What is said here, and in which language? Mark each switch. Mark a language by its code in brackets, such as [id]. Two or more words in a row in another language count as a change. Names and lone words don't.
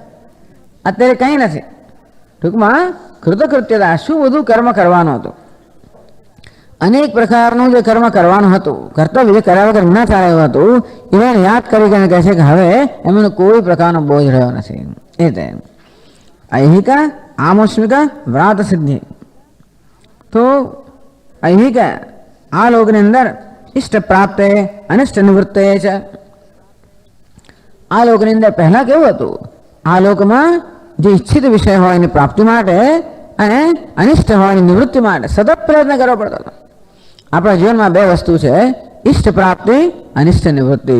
[gu] અત્યારે કંઈ નથી. ટૂંકમાં કૃતકૃત્યતા, શું બધું કર્મ કરવાનું હતું, અનેક પ્રકારનું જે કર્મ કરવાનું હતું, કર્તવ્ય જે કર્યા વગર ન ચાલે એવું હતું, એને યાદ કરીને કહે છે કે હવે એમનો કોઈ પ્રકારનો બોજ રહ્યો નથી. એ તે [sa] ऐहिका आमुष्मिका व्रात सिद्धि. [gu] तो ऐहिका આ લોકની અંદર ઇષ્ટ પ્રાપ્ત અનિષ્ટ નિવૃત્ત છે. આ લોકની અંદર પહેલા કેવું હતું? આ લોકમાં જે ઈચ્છિત વિષય હોય એની પ્રાપ્તિ માટે અને અનિષ્ટ હોય એની નિવૃત્તિ માટે સતત પ્રયત્ન કરવો પડતો હતો. આપણા જીવનમાં બે વસ્તુ છે, ઇષ્ટ પ્રાપ્તિ, અનિષ્ટ નિવૃત્તિ.